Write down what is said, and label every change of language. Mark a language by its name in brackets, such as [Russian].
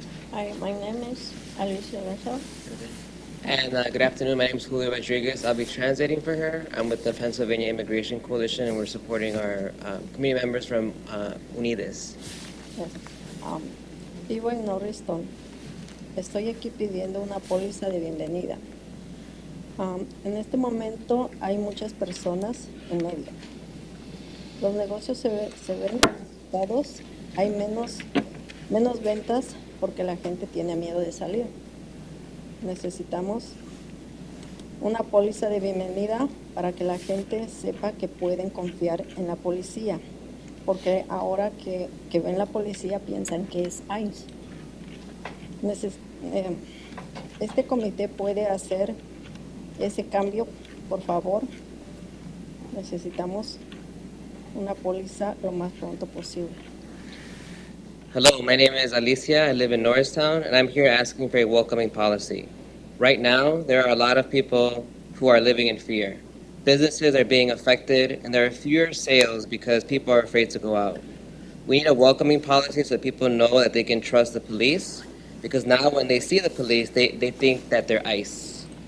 [English] Hi, my name is Alicia Lazaro. And good afternoon, my name is Julio Rodriguez. I'll be translating for her. I'm with the Pennsylvania Immigration Coalition, and we're supporting our community members from Unides. Yes. [Spanish] Vivo en Norriston. Estoy aquí pidiendo una póliza de bienvenida. En este momento hay muchas personas en medio. Los negocios se ven afectados, hay menos ventas porque la gente tiene miedo de salir. Necesitamos una póliza de bienvenida para que la gente sepa que pueden confiar en la policía, porque ahora que ven la policía piensan que es ICE. Este comité puede hacer ese cambio, por favor. Necesitamos una póliza lo más pronto posible. [English] Hello, my name is Alicia. I live in Norristown, and I'm here asking for a welcoming policy. Right now, there are a lot of people who are living in fear. Businesses are being affected, and there are fewer sales because people are afraid to go out. We need a welcoming policy so that people know that they can trust the police, because now when they see the police, they think that they're ICE.